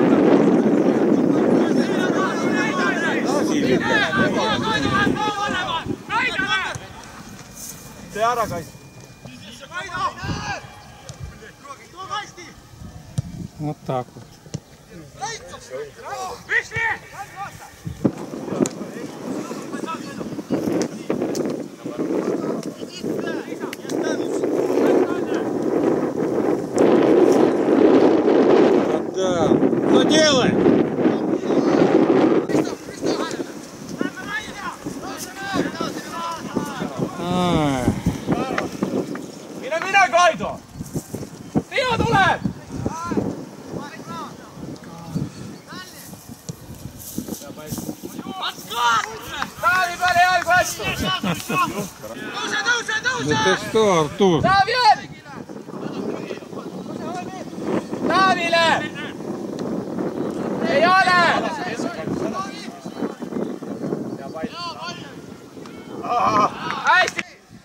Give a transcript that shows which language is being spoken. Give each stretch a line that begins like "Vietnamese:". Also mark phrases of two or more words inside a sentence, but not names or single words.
Estonian: See ära kaitse.
Russian: Вот так вот. Да. Ну делай!
Estonian: Mine, Kaido! Tiia tuleb! Taavi peale jalgu vastu!
Russian: Ну ты что, Артур?
Estonian: Taavi on! Taavile! Ei ole! Hästi!